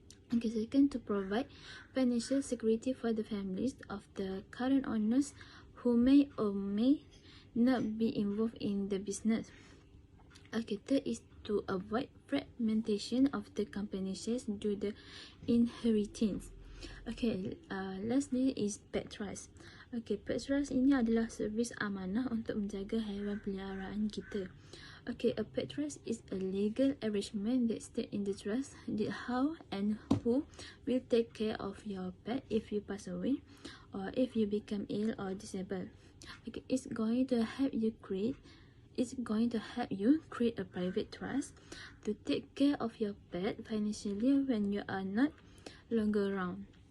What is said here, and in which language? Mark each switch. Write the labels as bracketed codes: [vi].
[en] Okay, second, to provide financial security for the families of the current owners who may or may not be involved in the business. Okay, third is to avoid fragmentation of the company shares due to inheritance. Okay, lastly is pet trust. [ms] Okay, pet trust ini adalah servis amanah untuk menjaga haiwan peliharaan kita. [en] Okay, a pet trust is a legal arrangement that states in the trust how and who will take care of your pet if you pass away or if you become ill or disabled. Okay, it's going to help you create It's going to help you create a private trust to take care of your pet financially when you are not longer around.